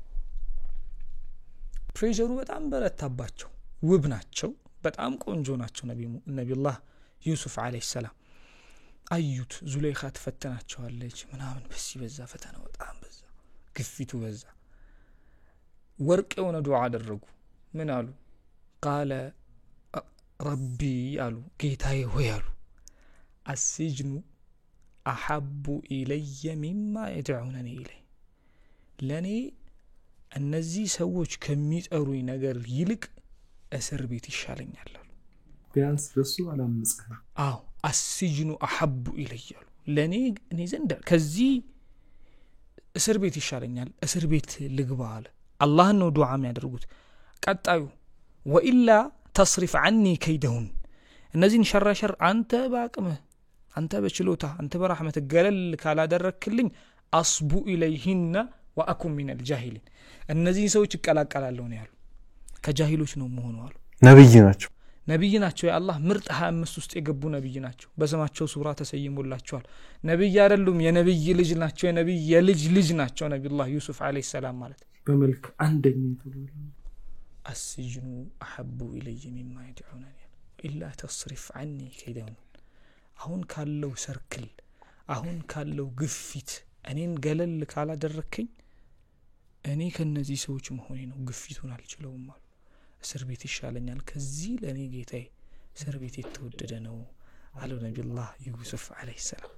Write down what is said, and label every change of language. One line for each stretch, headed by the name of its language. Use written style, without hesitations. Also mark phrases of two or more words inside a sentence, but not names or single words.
Amharic: ፕሬሸሩ በጣም በረታባቸው ውብ ናቸው በጣም ቆንጆ ናቸው ነብዩላህ ዩሱፍ
Arabic: عليه السلام
Amharic: አዩት ዙለይኻ ተፈተናቸዋለች ምናምን በዛ ፈተና በጣም በዛ ግፊቱ በዛ ወርቅ የሆነ ዱዓ አደረጉ ምን አሉ قال ربي አሉ ጌታዬ ሆይ አሉ
Arabic: السجن احب الي مما يدعونني اليه
Amharic: ለኔ እነዚህ ሰዎች ከሚጠሩኝ ነገር ይልቅ እስር ቤት ይሻለኛል አሉ ቢያንስ በሱ አላምጽህ
Arabic: السجن احب الي
Amharic: አሉ ለኔ እኔ ዘንድ ከዚህ እስር ቤት ይሻለኛል እስር ቤት ልግባ አለ አላህ ነው ዱዓ የሚያደርጉት ቀጣዩ
Arabic: وإلا تصرف عني كيدهن
Amharic: እነዚህን ሸራሸር አንተ ባቅምህ አንተ በችሎታ አንተ በረህመት ገለል ካላደረክልኝ አስቡ
Arabic: إليهن وأكن من الجاهلين
Amharic: እነዚህ ሰዎች ይቀላቀላሉ ነው ያሉ ከጃሂሎች ነው መሆኑ አሉ ነብይ ናቸው የአላህ ምርጥ 25 ውስጥ የገቡ ነብይ ናቸው በስማቸው ሱራ ተሰይሞላቸዋል ነብይ አይደሉም የነብይ ልጅ ናቸው የነብይ የልጅ ናቸው ነብዩላህ ዩሱፍ
Arabic: عليه السلام
Amharic: ማለት በመልክ አንደኛ ተብሎ
Arabic: السجن احب الي مما يدعونني الا تصرف عني كيدهن
Amharic: አሁን ካለው ሰርክል አሁን ካለው ግፊት እኔን ገለል ካላደረከኝ እኔ ከነዚህ ሰዎች መሆኔ ነው ግፊቱን አልችለውም ማለት እስር ቤት ይሻለኛል ከዚህ ለኔ ጌታዬ እስር ቤት የተወደደ ነው አለ ነብዩላህ ዩሱፍ
Arabic: عليه السلام